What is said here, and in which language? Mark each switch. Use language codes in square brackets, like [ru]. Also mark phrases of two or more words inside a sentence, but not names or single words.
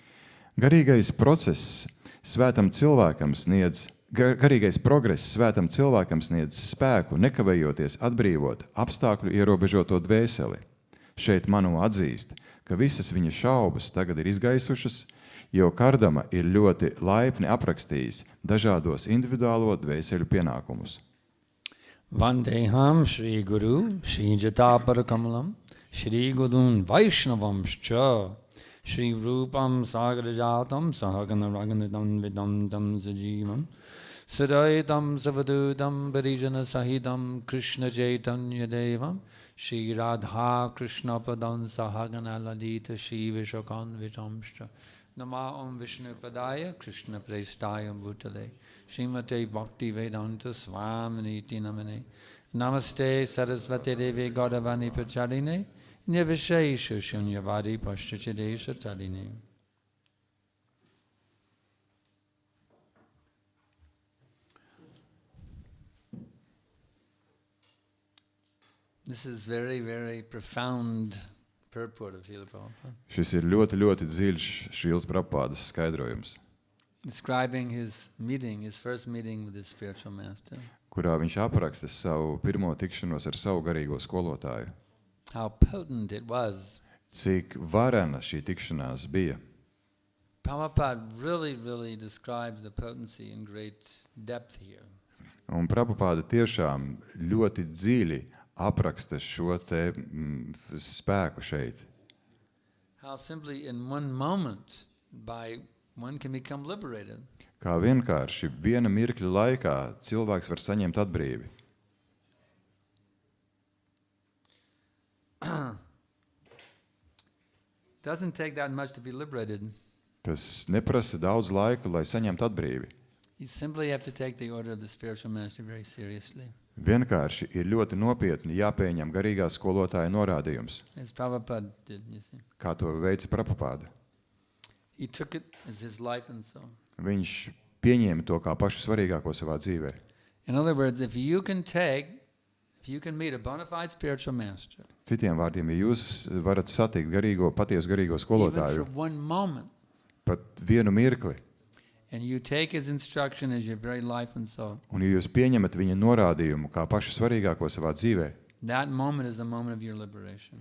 [lv] Garīgais process svētam cilvēkam sniedz garīgais progress svētam cilvēkam sniedz spēku nekavējoties atbrīvot apstākļu ierobežoto dvēseli. Šeit Manu atzīst, ka visas viņa šaubas tagad ir izgaisušas, jo Kardama ir ļoti laipni aprakstījis dažādos individuālo dvēseļu pienākumus. [sa] वन्देहं श्री गुरु श्री जतपर कमलं श्री गुरून् वैष्णवांश्च श्री रूपं सगराजतं सहगण रगनादं विदं दं सजीवं सदैतं सवदूतं परिजन सहितं कृष्ण चैतन्य देवं श्री राधा कृष्ण पादं सहगण लडित श्री विशाकन् वितांश्च नम ॐ विष्णु पादाय कृष्ण प्रेष्ठाय भूतले श्रीमते भक्ति वेदान्त स्वामीनिति नमने नमस्ते सरस्वती देवी गौडवाणी पचारिणे निविशेष शून्यवादी पश्चचिदेश तारिणे. [en] This is very, very profound purport of Srila Prabhupada. [lv] Šis ir ļoti, ļoti dziļš Šrīlas Prabhupādas skaidrojums, [en] Describing his meeting, his first meeting with his spiritual master. [lv] kurā viņš apraksta savu pirmo tikšanos ar savu garīgo skolotāju. [en] How potent it was. [lv] Cik varena šī tikšanās bija. [en] Prabhupada really describes the potency in great depth here. [lv] Un Prabhupāda tiešām ļoti dziļi apraksta šo te spēku šeit. [en] How simply in one moment one can become liberated. [lv] Kā vienkārši viena mirkļa laikā cilvēks var saņemt atbrīvi. [en] Doesn't take that much to be liberated. [lv] Tas neprasa daudz laika, lai saņemtu atbrīvi. [en] You simply have to take the order of the spiritual master very seriously. [lv] Vienkārši ir ļoti nopietni jāpieņem garīgā skolotāja norādījums, [en] As Prabhupada did, you see. [lv] kā to veica Prabhupāda. [en] He took it as his life and soul. [lv] Viņš pieņēma to kā pašu svarīgāko savā dzīvē. [en] In other words, if you can meet a bona fide spiritual master, [lv] Citiem vārdiem, ja jūs varat satikt patiesu garīgo [en] even [lv] skolotāju [en] for one moment, [lv] pat vienu mirkli, [en] and you take his instruction as your very life and soul, [lv] un ja jūs pieņemat viņa norādījumu kā pašu svarīgāko savā dzīvē, [en] that moment is the moment of your liberation.